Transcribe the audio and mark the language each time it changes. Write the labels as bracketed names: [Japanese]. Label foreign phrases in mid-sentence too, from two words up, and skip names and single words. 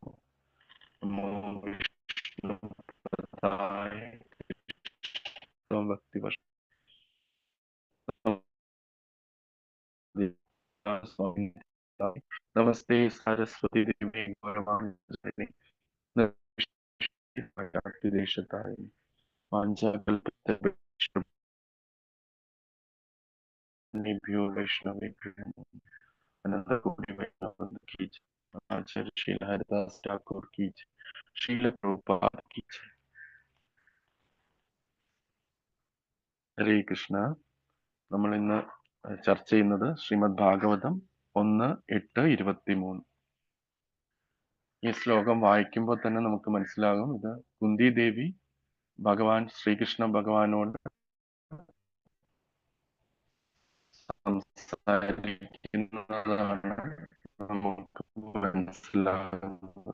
[Sanskrit] നമോ വിഷ്ണുപദായ ഭക്തിവർഷ സ്വാമി. നമസ്തേ സരസ്വതി ദേവി ഗൗരവാണി ദേശത്തായി वाञ्छाकल्पितभ्यो वैष्णवेभ्यो नमो। [Hindi] अनंतकोटि वैष्णव की जय। आचार्य श्रील हरिदास ठाकुर की जय। श्रील प्रभुपाद की जय। ഹരേ കൃഷ്ണ. [Malayalam] നമ്മൾ ഇന്ന് ചർച്ച ചെയ്യുന്നത് ശ്രീമദ് ഭാഗവതം 1:8-23. ഈ ശ്ലോകം വായിക്കുമ്പോൾ തന്നെ നമുക്ക് മനസ്സിലാകും ഇത് കുന്തി ദേവി ഭഗവാൻ ശ്രീകൃഷ്ണ ഭഗവാനോട് സംസാരിക്കുന്നതാണ് നമുക്ക് മനസ്സിലാകുന്നത്.